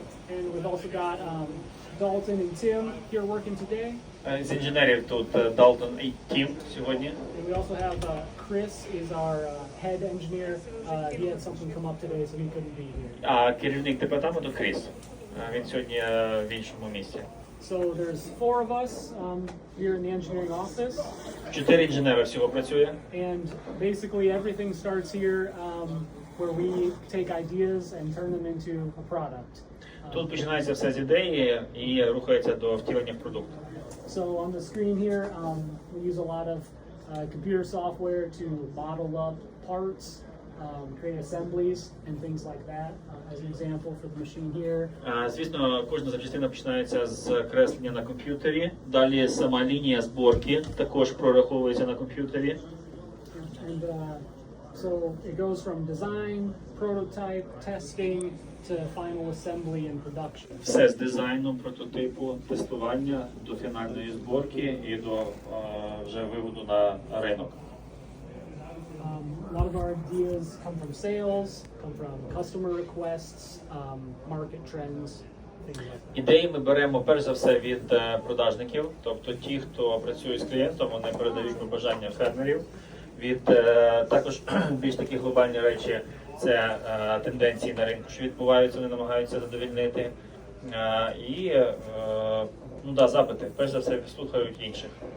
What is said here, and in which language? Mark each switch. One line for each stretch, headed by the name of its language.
English: And we've also got Dalton and Tim here working today.
Ukrainian: З інженерів тут Далтон і Тім сьогодні.
English: And we also have Chris is our head engineer. He had something come up today, so he couldn't be here.
Ukrainian: А керівник департаменту Кріс. Він сьогодні в іншому місці.
English: So there's 4 of us here in the engineering office.
Ukrainian: 4 інженери всього працює.
English: And basically everything starts here where we take ideas and turn them into a product.
Ukrainian: Тут починається все з ідеї і рухається до втілення в продукт.
English: So on the screen here, we use a lot of computer software to model up parts, create assemblies and things like that. As an example for the machine here.
Ukrainian: Звісно, кожна запчастина починається з креслення на комп'ютері. Далі сама лінія зборки також прораховується на комп'ютері.
English: And so it goes from design, prototype, testing to final assembly and production.
Ukrainian: Все з дизайну, прототипу, тестування до фінальної зборки і до вже виводу на ринок.
English: A lot of our ideas come from sales, come from customer requests, market trends, things like that.
Ukrainian: Ідеї ми беремо перш за все від продажників, тобто ті, хто працює з клієнтом, вони передають побажання фермерів. Від також більш такі глобальні речі це тенденції на ринку, що відбуваються, вони намагаються задовольнити. І запити. Перш за все слухають інших.